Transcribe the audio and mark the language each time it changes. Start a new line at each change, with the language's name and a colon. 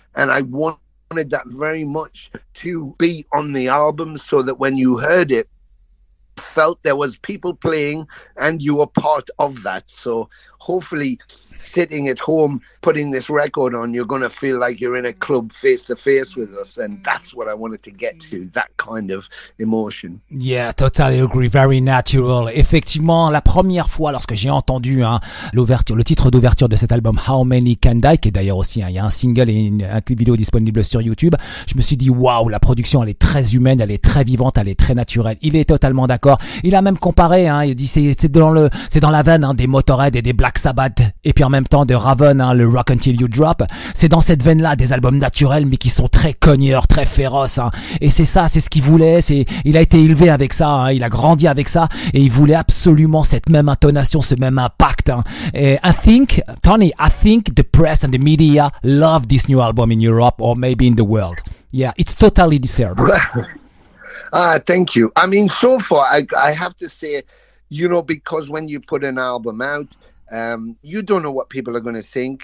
English: And I wanted that very much to be on the album, so that when you heard it, felt there was people playing and you were part of that. So hopefully sitting at home putting this record on, you're going to feel like you're in a club face to face with us, and that's what I wanted to get to, that kind of emotion. Yeah, totally agree, very natural.
French: Effectivement, la première fois lorsque j'ai entendu le titre d'ouverture de cet album How Many Can Die, qui est d'ailleurs aussi il y a un single et un clip vidéo disponible sur YouTube, je me suis dit waouh, la production elle est très humaine, elle est très vivante, elle est très naturelle. Il est totalement d'accord. Il a même comparé, il dit c'est dans la veine des Motorhead et des Black Sabbath, et puis en même temps de Raven, le Rock Until You Drop. C'est dans cette veine-là des albums naturels, mais qui sont très cogneurs, très féroces. Et c'est ça, c'est ce qu'il voulait. Il a été élevé avec ça, il a grandi avec ça, et il voulait absolument cette même intonation, ce même impact.
English: Et Tony, I think the press and the media love this new album in Europe or maybe in the world. Yeah, it's totally deserved. Thank you. I mean, so far, I have to say, because when you put an album out, you don't know what people are going to think.